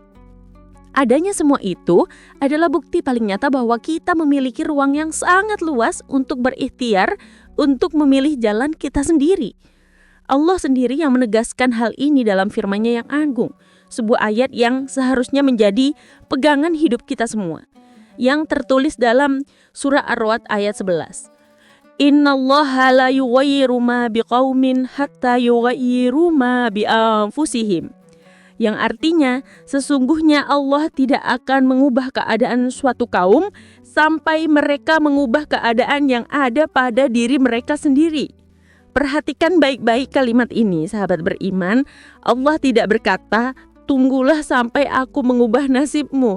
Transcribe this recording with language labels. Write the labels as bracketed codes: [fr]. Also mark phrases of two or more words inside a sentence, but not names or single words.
[id] Adanya semua itu adalah bukti paling nyata bahwa kita memiliki ruang yang sangat luas untuk berikhtiar, untuk memilih jalan kita sendiri. Allah sendiri yang menegaskan hal ini dalam firman-Nya yang agung, sebuah ayat yang seharusnya menjadi pegangan hidup kita semua, yang tertulis dalam surah Ar-Ra'd ayat 11. [ar] إن الله لا يغير ما بقوم حتى يغيروا ما بأنفسهم. [id] Yang artinya, sesungguhnya Allah tidak akan mengubah keadaan suatu kaum sampai mereka mengubah keadaan yang ada pada diri mereka sendiri. Perhatikan baik-baik kalimat ini, sahabat beriman. Allah tidak berkata, tunggulah sampai aku mengubah nasibmu.